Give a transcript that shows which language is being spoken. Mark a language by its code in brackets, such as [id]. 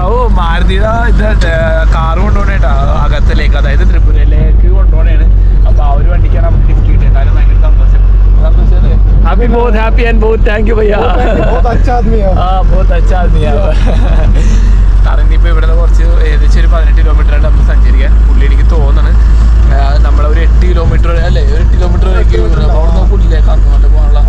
[ml] ഓ മാരുതിയുടെ ഇത് കാറ് കൊണ്ടുപോകണേട്ടാ അകത്തിലേക്ക്, അതായത് ത്രിപുരയിലേക്ക് കൊണ്ടുപോകണേണ്. അപ്പൊ ആ ഒരു വണ്ടിക്കാണ് നമുക്ക് ലിഫ്റ്റ് കിട്ടിയത്. കാര്യം ഭയങ്കര സന്തോഷം. [hi] ഹാപ്പി, बहुत हैप्पी एंड बहुत थैंक यू भैया. बहुत अच्छा आदमी है. हाँ बहुत अच्छा आदमी है. [ml] കാരണം ഇനിയിപ്പോൾ ഇവിടെ കുറച്ച് ഏകദേശം ഒരു 18 കിലോമീറ്ററാണ് നമുക്ക് സഞ്ചരിക്കാൻ. പുള്ളി എനിക്ക് തോന്നുന്നത് നമ്മളൊരു 8 കിലോമീറ്റർ അല്ലേ, 1 കിലോമീറ്റർ വരെ അവിടെ പുള്ളിയിലേക്ക് അങ്ങോട്ട് പോകാനുള്ള